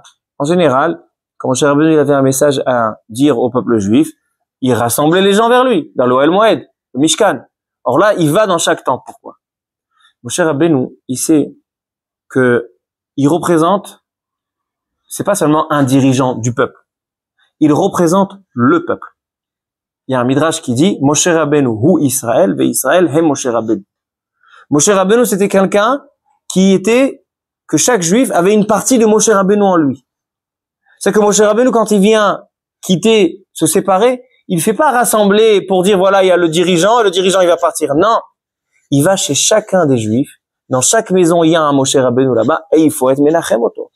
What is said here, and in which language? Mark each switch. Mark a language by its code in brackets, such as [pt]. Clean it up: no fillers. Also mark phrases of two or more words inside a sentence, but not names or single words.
[fr] En général, quand Moshe Rabbeinu il avait un message à dire au peuple juif, il rassemblait les gens vers lui, dans l'Ohel Moed, le Mishkan. Or là, il va dans chaque temple. Pourquoi? Moshe Rabbeinu, il sait que il représente, c'est pas seulement un dirigeant du peuple. Il représente le peuple. Il y a un midrash qui dit [he] Moshe Rabbeinu hu Israël ve Israël he Moshe Rabbeinu. [fr] Moshe Rabbeinu, c'était quelqu'un que chaque juif avait une partie de Moshe Rabbeinu en lui. C'est que Moshe Rabbeinu, quand il vient quitter, se séparer, il fait pas rassembler pour dire voilà, il y a le dirigeant, et le dirigeant il va partir. Non. Il va chez chacun des juifs. Dans chaque maison, il y a un Moshe Rabbeinu là-bas, et il faut être [he] menachem auto.